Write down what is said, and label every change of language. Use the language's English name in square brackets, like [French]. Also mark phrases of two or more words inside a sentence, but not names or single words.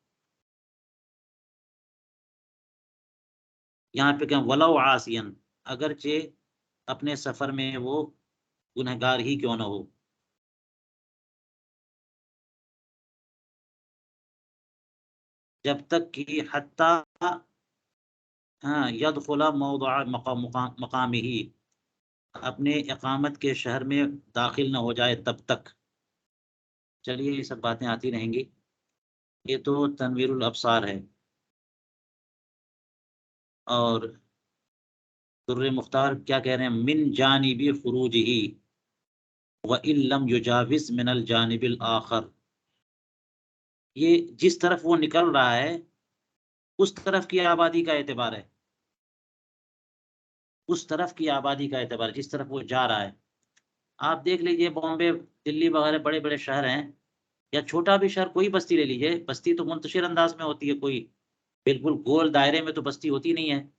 [Urdu] یہاں پہ کہ [Arabic] ولو عاصین، [Urdu] اگرچہ اپنے سفر میں وہ گنہگار ہی کیوں نہ ہو. جب تک کہ [Arabic] حتی یدخل موضع مقامہ، [Urdu] اپنے اقامت کے شہر میں داخل نہ ہو جائے تب تک. چلیے یہ سب باتیں آتی رہیں گی. یہ تو تنویر الابصار ہے، اور در مختار کیا کہہ رہے ہیں؟ [Arabic] من جانب خروجہ وَإِن لَّمْ يُجَاوِزْ مِنَ الْجَانِبِ الْآخَرِ. [Urdu] یہ جس طرف وہ نکل رہا ہے اس طرف کی آبادی کا اعتبار ہے، اس طرف کی آبادی کا اعتبار ہے، جس طرف وہ جا رہا ہے. آپ دیکھ لیجئے بامبے، دلی وغیرہ بڑے بڑے شہر ہیں، یا چھوٹا بھی شہر، کوئی بستی لے لیجئے، بستی تو منتشر انداز میں ہوتی ہے، کوئی بالکل گول دائرے میں تو بستی ہوتی نہیں ہے.